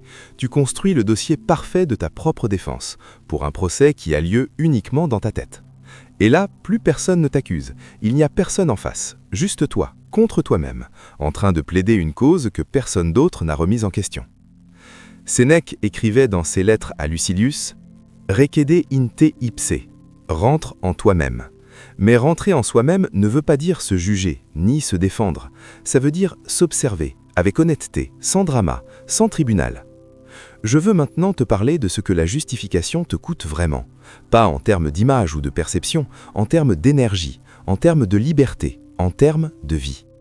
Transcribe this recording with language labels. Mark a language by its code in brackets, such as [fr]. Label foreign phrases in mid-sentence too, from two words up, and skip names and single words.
[fr] Tu construis le dossier parfait de ta propre défense, pour un procès qui a lieu uniquement dans ta tête. Et là, plus personne ne t'accuse. Il n'y a personne en face, juste toi, contre toi-même, en train de plaider une cause que personne d'autre n'a remise en question. Sénèque écrivait dans ses lettres à Lucilius « [la] Recede in te ipse [fr] » « Rentre en toi-même ». Mais rentrer en soi-même ne veut pas dire se juger, ni se défendre. Ça veut dire s'observer, avec honnêteté, sans drama, sans tribunal. Je veux maintenant te parler de ce que la justification te coûte vraiment. Pas en termes d'image ou de perception, en termes d'énergie, en termes de liberté, en termes de vie.